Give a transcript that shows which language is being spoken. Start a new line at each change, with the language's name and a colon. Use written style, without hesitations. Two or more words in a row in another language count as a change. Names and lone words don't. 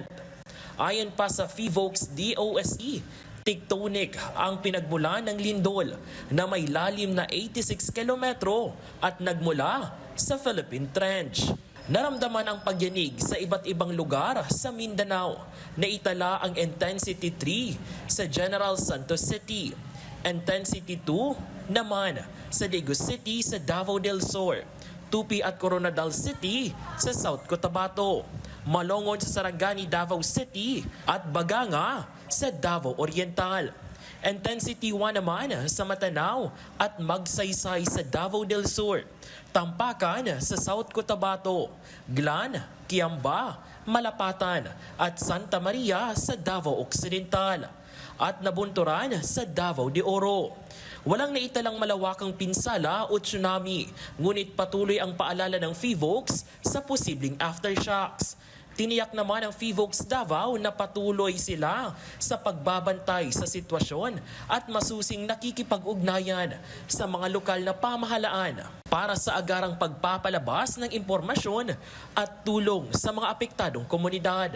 Filipino: Ayon pa sa FIVOX DOSE, tectonic ang pinagmulan ng lindol na may lalim na 86 kilometro at nagmula sa Philippine Trench. Naramdaman ang pagyanig sa iba't ibang lugar sa Mindanao. Naitala ang intensity 3 sa General Santos City, intensity 2 naman sa Legos City sa Davao del Sur, Tupi at Coronadal City sa South Cotabato, Malongon sa Sarangani, Davao City at Baganga sa Davao Oriental. Intensity 1 naman sa Matanao at Magsaysay sa Davao del Sur, Tampakan sa South Cotabato, Glan, Kiamba, Malapatan at Santa Maria sa Davao Occidental at Nabunturan sa Davao de Oro. Walang naitalang malawakang pinsala o tsunami, ngunit patuloy ang paalala ng FIVOX sa posibleng aftershocks. Tiniyak naman ng FIVOX Davao na patuloy sila sa pagbabantay sa sitwasyon at masusing nakikipag-ugnayan sa mga lokal na pamahalaan para sa agarang pagpapalabas ng impormasyon at tulong sa mga apektadong komunidad.